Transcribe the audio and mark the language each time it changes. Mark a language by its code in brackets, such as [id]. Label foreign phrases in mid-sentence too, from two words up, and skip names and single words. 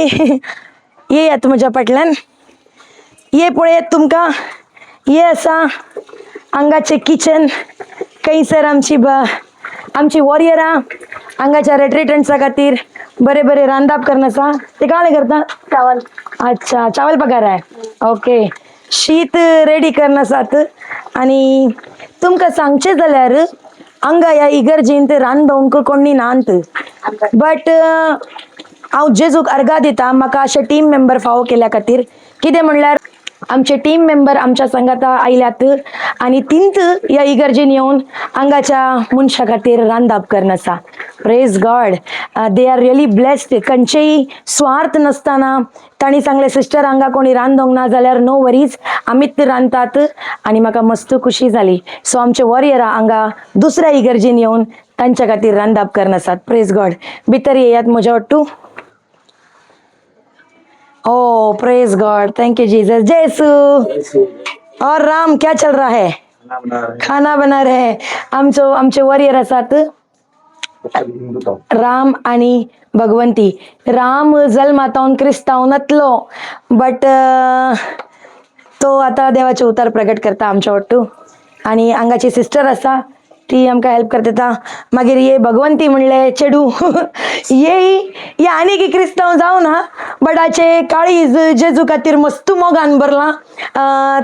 [kok] येयात म्हज्या फाटल्यान. ये पळयत तुमकां. ये आसा हांगाचें किचन. खंयसर आमची वॉरियरां हांगाच्या रेट्रिटंट्सा खातीर बरे रांदप करन आसा. ते काळे करता चावल. अच्छा, चावल पकार आहे. ओके. शीत रेडी करन आसात. आनी तुमकां सांगचें जाल्यार हांगा ह्या इगर्जींत रांदोवंक कोणी नात, बट हांव जेजूक अर्घा दिता म्हाका अशे [en] team member [kok] फावो केल्या खातीर. कितें म्हणल्यार आमचे [en] team member [kok] आमच्या संगाता आयल्यात आनी तिंत ह्या इगर्जीन येवन हांगाच्या मनशा खातीर रांदप करन आसा. [en] Praise God. They are really blessed. [kok] खंयचेय स्वार्थ नासतना तांणी सांगलें सिस्टर हांगा कोणी रांदोंक ना जाल्यार [en] no worries, [kok] आमीच रांदतात. आनी म्हाका मस्त खुशी जाली. सो आमचे वॉरियरां हांगा दुसऱ्या इगर्जीन येवन तांच्या खातीर रांदप करन आसात. [en] Praise God. [kok] भितर येयात म्हज्या वाटू. [en] Oh Praise God. Thank you Jesus. [hi] जय यीशु. और राम क्या चल रहा है? खाना बना रहे हैं. [kok] आमचे वॉरियर आसात राम आणि भगवंती. राम जल्मातावन क्रिस्तांव नातलो, बट तो आता देवाचे उतार प्रगट करता आमच्या वाटू. आणि हांगाची सिस्टर आसा ती आमकां हेल्प करता. मागीर ये भगवंती म्हणले चेडू ये आनी की क्रिस्तांव जावं ना बटाचे काळीज जेजू खातीर मस्त मोगान भरलां.